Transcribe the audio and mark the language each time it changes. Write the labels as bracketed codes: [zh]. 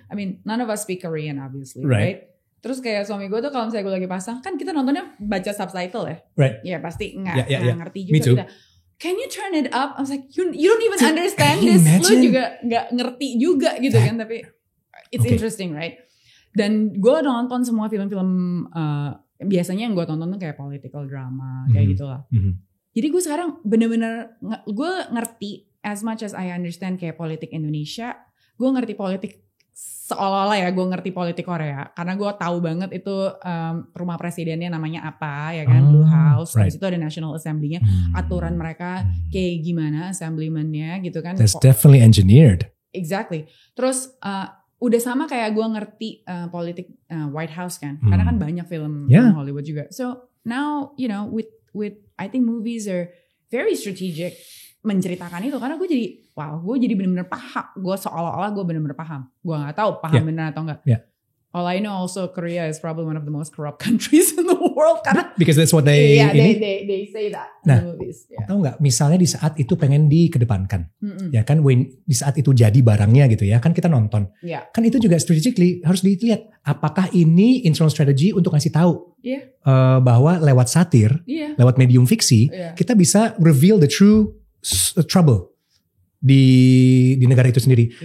[en] I mean, none of us speak Korean, obviously, right? [id] Terus kayak suami gue tuh kalau misalnya gue lagi pasang, kan kita nontonnya baca subtitle ya, [en] right? [id] Ya pasti nggak ngerti juga. [en] Me too. [id] Kita, [en] can you turn it up? I was like, you don't even understand this. [id] Lu juga nggak ngerti juga gitu kan? Tapi [en] it's interesting, right? [id] Dan gue nonton semua film-film biasanya yang gue tonton tuh kayak political drama kayak gitulah. Jadi gue sekarang bener-bener gue ngerti [en] as much as I understand [id] kayak politik Indonesia, gue ngerti politik seolah-olah ya gue ngerti politik Korea karena gue tahu banget itu rumah presidennya namanya apa ya kan, Blue House. Di situ ada National Assembly-nya, aturan mereka kayak gimana assemblyman-nya gitu kan. [en] That's definitely engineered. Exactly. [id] Terus udah sama kayak gue ngerti politik White House kan, karena kan banyak film Hollywood juga. [en] So now you know with I think movies are very strategic [id] menceritakan itu, karena gue jadi benar-benar paham, gue seolah-olah gue benar-benar paham, gue nggak tahu paham benar atau enggak. [en] All I know also Korea is probably one of the most corrupt countries in the world, [id] karena [en] because that's what they they say that in the movies. [id] Tahu nggak, misalnya di saat itu pengen dikedepankan, ya kan, di saat itu jadi barangnya gitu ya, kan kita nonton, kan itu juga strategically harus dilihat apakah ini internal strategy untuk ngasih tahu bahwa lewat satir, lewat medium fiksi, kita bisa [en] reveal the true trouble [id] di negara itu sendiri.